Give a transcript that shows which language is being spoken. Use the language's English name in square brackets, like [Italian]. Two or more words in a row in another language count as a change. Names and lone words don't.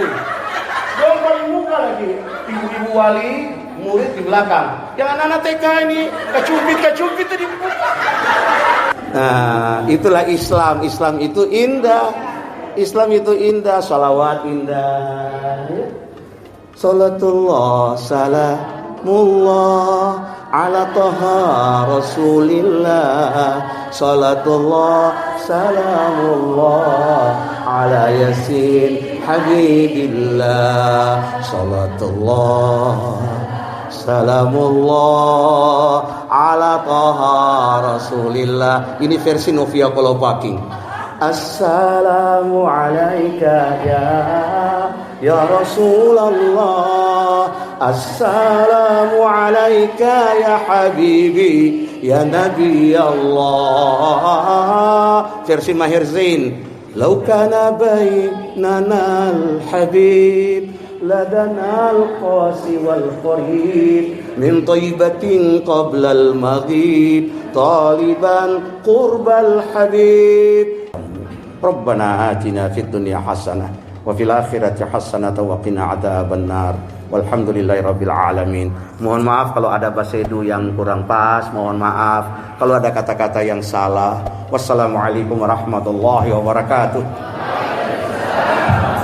[Indonesian] Dong paling muka lagi. Ibu-ibu wali, murid di belakang. Yang anak-anak TK ini kecumpit di muka. Nah, itulah Islam. Islam itu indah. Islam itu indah. Salawat indah. [Arabic] صلاة الله سلام الله على طه رسول الله. صلاة الله سلام الله على يس حبيب الله. صلاة الله سلام الله على طه رسول الله. [Indonesian] Ini versi Novia Kolopaking. [Arabic] السلام عليك يا رسول الله. السلام عليك يا حبيبي يا نبي الله. [Indonesian] Versi Mahir Zain. [Arabic] لو كان بيننا الحبيب لدنا القاصي والقريب من طيبة قبل المغيب طالبا قرب الحبيب. ربنا آتنا في الدنيا حسنة وفي الآخرة حسنة وقنا عذاب النار. والحمد لله رب العالمين. [Indonesian] Mohon maaf kalau ada bahasa Edo yang kurang pas, mohon maaf kalau ada kata-kata yang salah. [Arabic] والسلام عليكم ورحمة الله وبركاته.